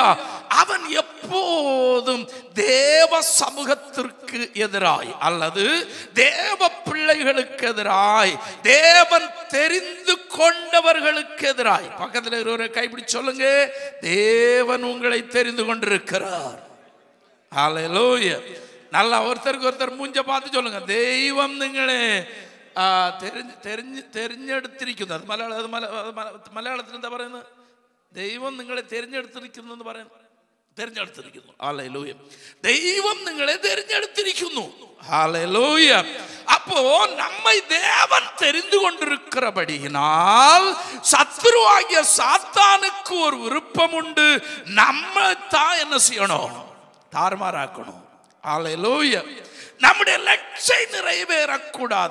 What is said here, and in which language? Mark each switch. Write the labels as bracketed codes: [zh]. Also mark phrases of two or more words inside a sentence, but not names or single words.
[ta] அவன் எப்போதும் தேவ சமூகத்திற்கு எதிராய் அல்லது தேவ பிள்ளைகளுக்கு எதிராய், தேவன் தெரிந்து கொண்டவர்களுக்கு எதிராய். பக்கத்தில் ஒருவரை கைப்பிடி சொல்லுங்க, தேவன் உங்களை தெரிந்து கொண்டிருக்கிறார். ஹல்லேலூயா. நல்லா ஒருத்தருக்கு ஒருத்தர் மூஞ்ச பார்த்து சொல்லுங்க, தெய்வம் [ml] നിങ്ങളെ തെരഞ്ഞെടുത്തിരിക്കുന്നു. അത് മലയാളത്തിൽ എന്താ പറയുന്നത്? ദൈവം നിങ്ങളെ തെരഞ്ഞെടുത്തിരിക്കുന്നു എന്ന് പറയുന്നത്. തെരഞ്ഞെടുത്തിരിക്കുന്നു. ഹല്ലേലൂയ. ദൈവം നിങ്ങളെ തെരഞ്ഞെടുത്തിരിക്കുന്നു. [ta] ஹல்லேலூயா. அப்போ நம்மை தேவன் தெரிந்து கொண்டிருக்கிறபடியினால் சத்துருவாகிய சாத்தானுக்கு ஒரு விருப்பம் உண்டு. நம்ம தான் என்ன செய்யணும்? தாறுமாறாக்கணும். ஹல்லேலூயா. நம்முடைய லட்சியம் நிறைவேறக்கூடாது.